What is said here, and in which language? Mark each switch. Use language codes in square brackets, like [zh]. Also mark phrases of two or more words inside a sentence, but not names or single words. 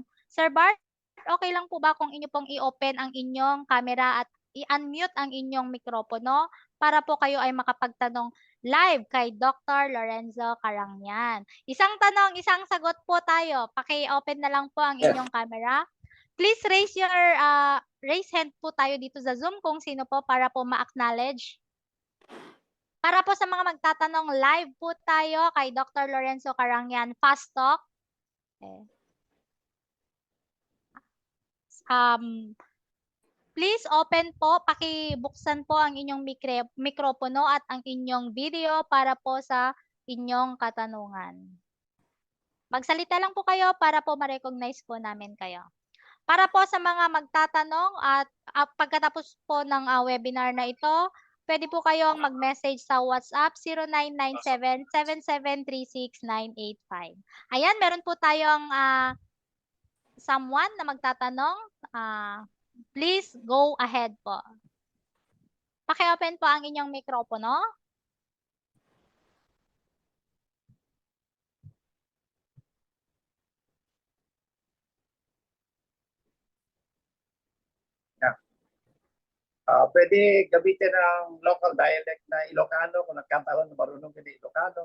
[tl] Sir Bart, okay lang po ba kung inyo pong i-open ang inyong camera at i-unmute ang inyong mikropono para po kayo ay makapagtanong live kay Dr. Lorenzo Karangyan. Isang tanong, isang sagot po tayo. Paki-open na lang po ang inyong camera. [en] Please raise hand [tl] po tayo dito sa Zoom kung sino po para po ma-acknowledge. Para po sa mga magtatanong, live po tayo kay Dr. [en] Lorenzo Karangyan. Fast talk. Please open [tl] po, pakibuksan po ang inyong mikropono at ang inyong video para po sa inyong katanungan. Magsalita lang po kayo para po ma-recognize po namin kayo. Para po sa mga magtatanong at pagkatapos po ng webinar na ito, pwede po kayong mag-message sa WhatsApp 0997-7736985. Ayan, meron po tayong someone na magtatanong. [en] Please go ahead po. [tl] Paki-open po ang inyong mikropono. Pwede gamitin ang [en] local dialect [tl] na Ilocano kung nagkataon na marunong ka di Ilocano.